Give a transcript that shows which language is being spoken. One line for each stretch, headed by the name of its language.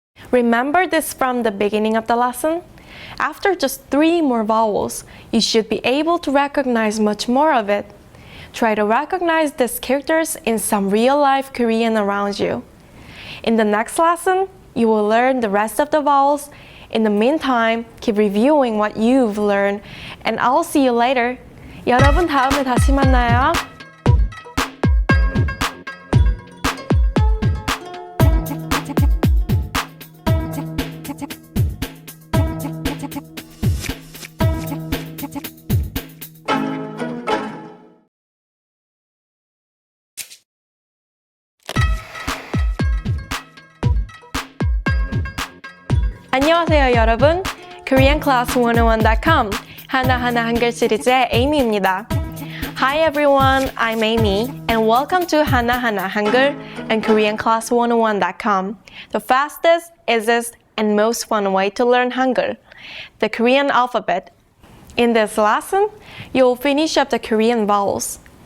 English: Remember this from the beginning of the lesson? After just 3 more vowels, you should be able to recognize much more of it. Try to recognize these characters in some real-life Korean around you. In the next lesson, you will learn the rest of the vowels. In the meantime, keep reviewing what you've learned, and I'll see you later.
Korean: 여러분 다음에 다시 만나요. 안녕하세요 여러분. KoreanClass101.com 하나하나 한글 시리즈의 Amy입니다.
English: Hi everyone, I'm Amy and welcome to Hana Hana Hangul and KoreanClass101.com, the fastest, easiest, and most fun way to learn Hangul, the Korean alphabet. In this lesson, you'll finish up the Korean vowels.